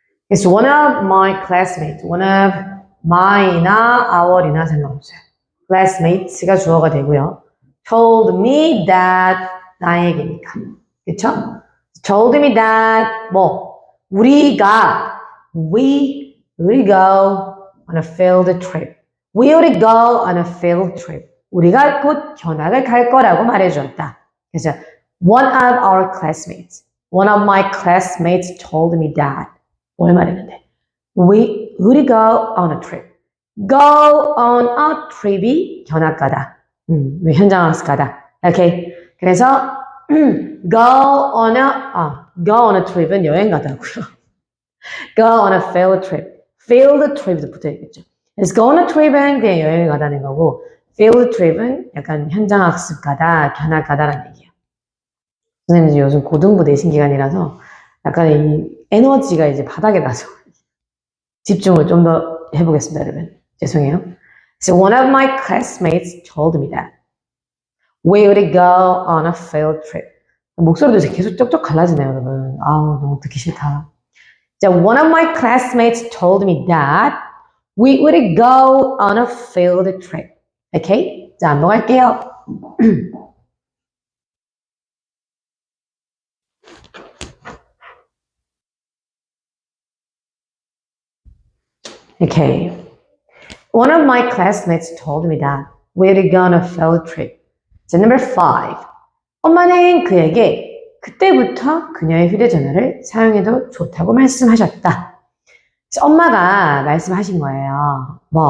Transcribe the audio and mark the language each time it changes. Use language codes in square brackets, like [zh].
[en] It's one of my classmates. one of my나 our이나 [ko] 상관없어요. classmates가 주어가 되고요. [en] told me that [ko] 나에게니까. 그쵸? [en] told me that [ko] 우리가 [en] we will go on a field trip. We will go on a field trip. [ko] 우리가 곧 견학을 갈 거라고 말해주었다. 그래서 [en] one of our classmates. One of my classmates told me that. [ko] 뭘 말했는데? [en] We go on a trip. Go on a trip이 [ko] 견학가다. 현장학습가다. 오케이. 그래서 go on a trip은 여행 가다고요. [en] Go on a field trip. field trip도 붙어있겠죠. Let's go on a trip은 그냥 여행을 가다는 거고 field trip은 [ko] 약간 현장학습 가다, 견학 가다라는 얘기예요. 선생님 요즘 고등부 내신 기간이라서 약간 이 에너지가 이제 바닥에 가서 집중을 좀 더 해보겠습니다, 여러분. 죄송해요. [en] So one of my classmates told me that we would go on a field trip. [ko] 목소리도 이제 계속 쪽쪽 갈라지네요, 여러분. 아우, 너무 듣기 싫다. [en] So one of my classmates told me that we would go on a field trip. Okay? [ko] 자, 넘어갈게요. [en] Okay. One of my classmates told me that we would go on a field trip. [ko] 자, [en] number 5. [ko] 엄마는 그에게 그때부터 그녀의 휴대전화를 사용해도 좋다고 말씀하셨다. 그래서 엄마가 말씀하신 거예요.